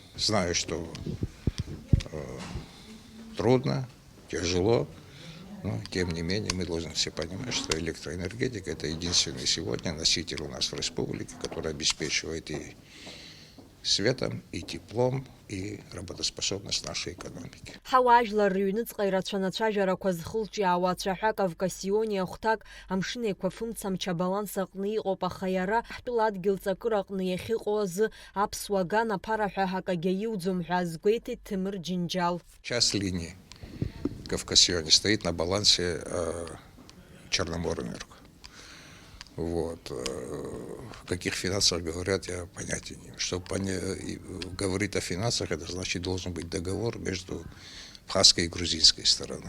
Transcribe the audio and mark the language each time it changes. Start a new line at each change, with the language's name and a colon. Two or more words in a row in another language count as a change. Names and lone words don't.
Russian: Знаю, что трудно, тяжело, но тем не менее мы должны все понимать, что электроэнергетика это единственный сегодня носитель у нас в республике, который обеспечивает и светом, и теплом, и работоспособность нашей экономики.
Abkhazian: Ҳауаажәлар рыҩныҵҟа ирацәаны ацәажәарақәа зхылҿиаауа ацәаҳәак Кавкасиони ахәҭак амшын еиқәа фымцамч абаланс аҟны иҟоуп, аха иара ҳтәыла адгьыл ҵакыр аҟны иахьыҟоу азы аԥсуа ган аԥара ҳәа акагьы аиуӡом ҳәа азгәеиҭеит Ҭемыр Џьынџьал.
Russian: Часть линии Кавкасиони стоит на балансе Черноморэнерго. Вот. О каких финансах говорят, я понятия не имею. Чтобы говорить о финансах, это значит должен быть договор между абхазской и грузинской стороны.